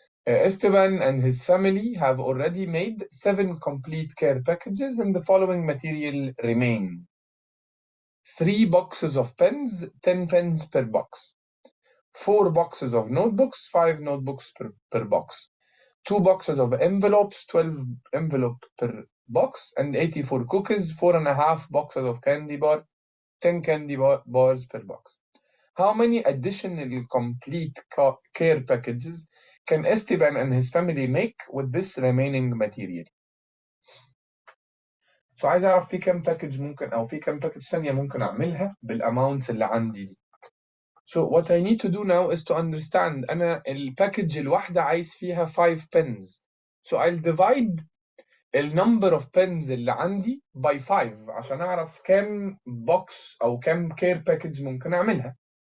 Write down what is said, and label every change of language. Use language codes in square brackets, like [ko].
[en] Esteban and his family have already made 7 complete care packages, and the following material remain: 3 boxes of pens, 10 pens per box, 4 boxes of notebooks, 5 notebooks per box, 2 boxes of envelopes, 12 envelopes per box, and 84 cookies, 4.5 boxes of candy bar, 10 candy bars per box. How many additional complete care packages can Esteban and his family make with this remaining material? [ar] So عايز أعرف في كم باكج ممكن، أو في كم باكج ثانية ممكن أعملها بالأماونتس اللي عندي دي. [en] So what I need to do now is to understand [ar] أنا الباكج الواحدة عايز فيها [en] 5 pens. So I'll divide the number of pens [ar] اللي عندي [en] by 5 [ar] عشان أعرف كم box أو كم care package ممكن أعملها.